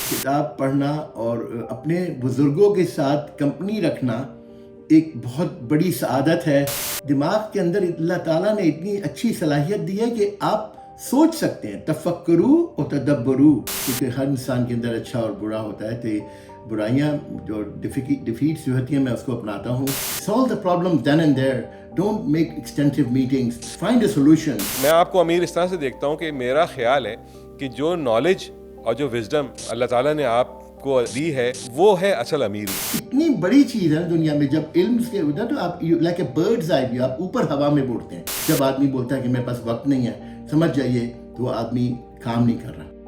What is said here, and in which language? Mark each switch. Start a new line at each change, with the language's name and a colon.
Urdu: کتاب پڑھنا اور اپنے بزرگوں کے ساتھ کمپنی رکھنا ایک بہت بڑی سعادت ہے. دماغ کے اندر اللہ تعالیٰ نے اتنی اچھی صلاحیت دی ہے کہ آپ سوچ سکتے ہیں. تفکرو و تدبرو، کیونکہ ہر انسان کے اندر اچھا اور برا ہوتا ہے. تو برائیاں جو ڈیفیٹس جو ہوتی ہیں میں اس کو اپناتا ہوں.
English: solve the problem then and there. Don't make extensive meetings. Find a solution.
Urdu: میں آپ کو امیر اس طرح سے دیکھتا ہوں کہ میرا خیال ہے کہ جو نالج اور جو وزڈم اللہ تعالیٰ نے آپ کو دی ہے وہ ہے اصل امیر. اتنی بڑی چیز ہے دنیا میں. جب علم سے ہوتا ہے تو آپ
English: like a bird's eye view,
Urdu: آپ اوپر ہوا میں اڑتے ہیں. جب آدمی بولتا ہے کہ میرے پاس وقت نہیں ہے، سمجھ جائیے تو وہ آدمی کام نہیں کر رہا.